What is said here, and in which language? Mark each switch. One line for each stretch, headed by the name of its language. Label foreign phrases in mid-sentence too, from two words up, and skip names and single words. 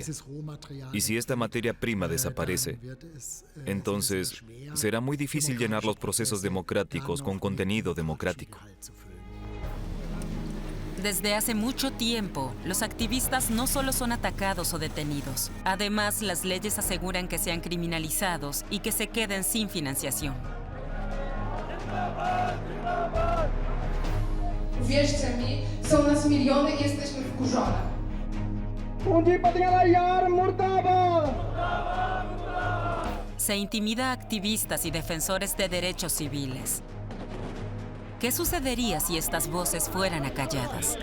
Spanish: Y si esta materia prima desaparece, entonces será muy difícil llenar los procesos democráticos con contenido democrático. Desde hace mucho tiempo, los activistas no solo son atacados o detenidos. Además, las leyes aseguran que sean criminalizados y que se queden sin financiación.
Polish: Wierzcie mi, są nas miliony i jesteśmy wkurzone.
Spanish: Se intimida a activistas y defensores de derechos civiles. ¿Qué sucedería si estas voces fueran acalladas?